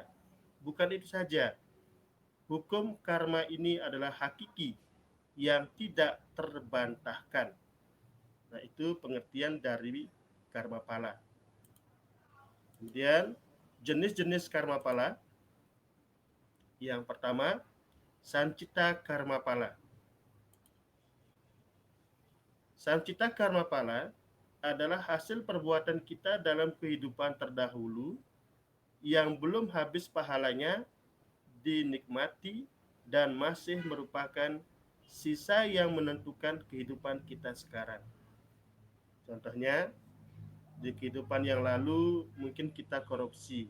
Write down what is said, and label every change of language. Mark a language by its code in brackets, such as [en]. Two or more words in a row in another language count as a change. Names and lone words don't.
[id] Bukan itu saja, hukum karma ini adalah hakiki, yang tidak terbantahkan. Nah, itu pengertian dari karma pala. Kemudian jenis-jenis karma pala. Yang pertama, sancita karma pala. Sancita karma pala adalah hasil perbuatan kita dalam kehidupan terdahulu yang belum habis pahalanya dinikmati dan masih merupakan sisa yang menentukan kehidupan kita sekarang. Contohnya, di kehidupan yang lalu mungkin kita korupsi.